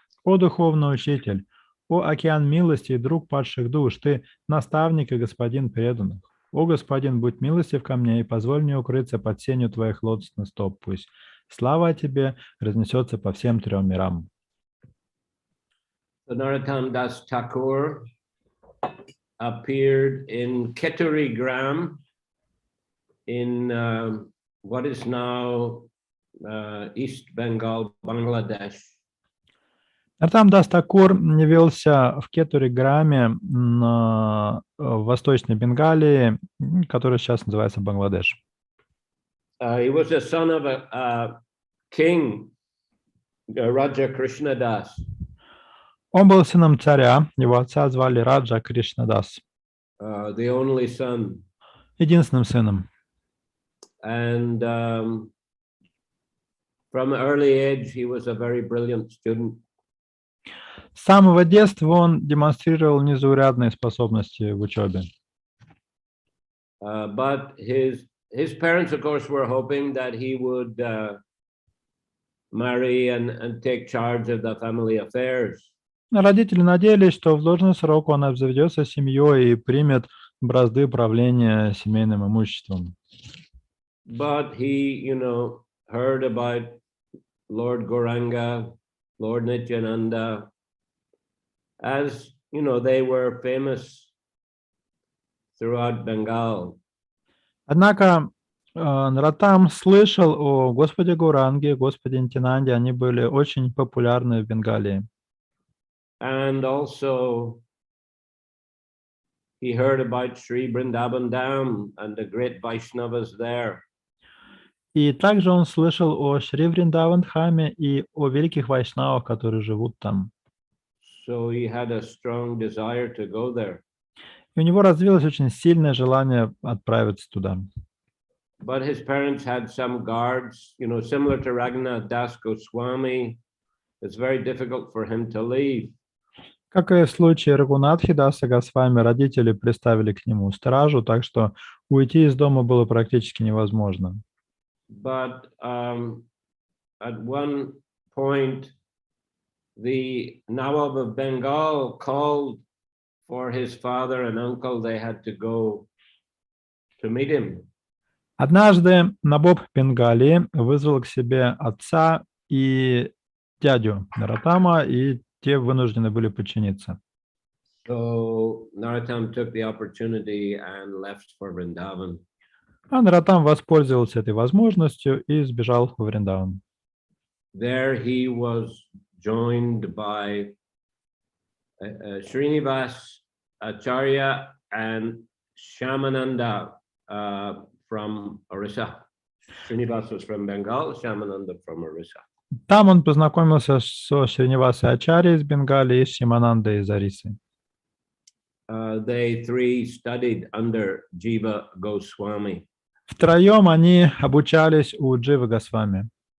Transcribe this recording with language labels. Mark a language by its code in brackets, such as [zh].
[ru] О духовный учитель, о океан милости и друг падших душ, ты наставник и господин преданных. О господин, будь милостив ко мне и позволь мне укрыться под сенью твоих лотосных стоп. Пусть слава о тебе разнесется по всем трем мирам. [en] Narottama Dasa Thakura appeared in Keturi Gram in what is now East Bengal, Bangladesh. [ru] Нароттама Даса Тхакур явился в Кетури-граме в Восточной Бенгалии, который сейчас называется Бангладеш. [en] He was the son of a king, Raja Krishna Das. [ru] Он был сыном царя, его отца звали Раджа Кришнадас. [en] The only son. [ru] Единственным сыном. [en] And from early age, he was a very brilliant student. [ru] С самого детства он демонстрировал незаурядные способности в учебе. [en] But his parents, of course, were hoping that he would marry and take charge of the family affairs. [ru] Родители надеялись, что в должный срок он обзаведется семьей и примет бразды правления семейным имуществом. [en] But he, heard about Lord Gauranga, Lord Nityananda, as, they were famous throughout Bengal. [ru] Однако Нароттам слышал о Господе Гауранге, Господе Нитянанде, они были очень популярны в Бенгалии. [en] And also he heard about Sri Vrindavan Dham and the great Vaishnavas there. [ru] И также он слышал о Шри Вриндаван-дхаме и о великих вайшнавах, которые живут там. [en] So he had a strong desire to go there. [ru] И у него развилось очень сильное желание отправиться туда. [en] But his parents had some guards, similar to Raghunath Das Goswami. It's very difficult for him to leave. [ru] Как и в случае Рагунатхи Даса Госвами, родители приставили к нему стражу, так что уйти из дома было практически невозможно. [en] But at one point, the Nawab of Bengal called for his father and uncle. They had to go to meet him. [ru] Однажды Набоб Бенгалии вызвал к себе отца и дядю Нароттама, и те вынуждены были подчиниться. [en] So Narottama took the opportunity and left for Vrindavan. [ru] А Нароттам воспользовался этой возможностью и сбежал в Вриндаван. [en] There he was joined by Srinivas Acharya and Shyamananda from Orissa. Srinivas was from Bengal, Shyamananda from Orissa. [ru] Там он познакомился со Шринивасой Ачарьей из Бенгалии и с Шьяманандой из Орисы. [en] They three studied under Jiva Goswami. [ru] Втроем они обучались у Дживы Госвами.